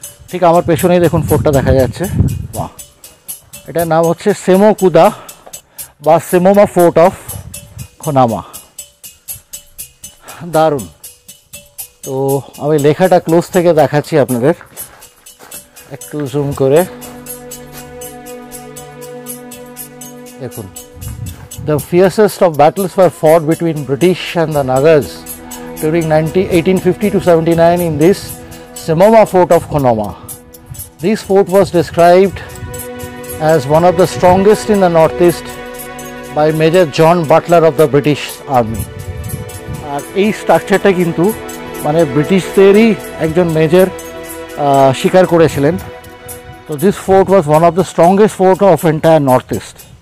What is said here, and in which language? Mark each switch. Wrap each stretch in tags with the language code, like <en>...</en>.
<bn>ঠিক আমার পেছনেই দেখুন ফোর্টটা দেখা যাচ্ছে। বাহ, এটার নাম হচ্ছে সেমো কুদা বা সেমোমা ফোর্ট অফ খোনামা। দারুণ। তো আমি লেখাটা ক্লোজ থেকে দেখাচ্ছি আপনাদের, একটু জুম করে দেখুন।</bn> <en>The fiercest of battles were fought between British and the Nagas during 1850 to 79 in this Semoma fort of Khonoma. This fort was described as one of the strongest in the northeast by Major John Butler of the British Army.</en> <bn>আর এই স্ট্রাকচারটা কিন্তু মানে ব্রিটিশদেরই একজন major শিকার করেছিলেন। তো</bn> <en>This fort was one of the strongest fort of entire north east.</en>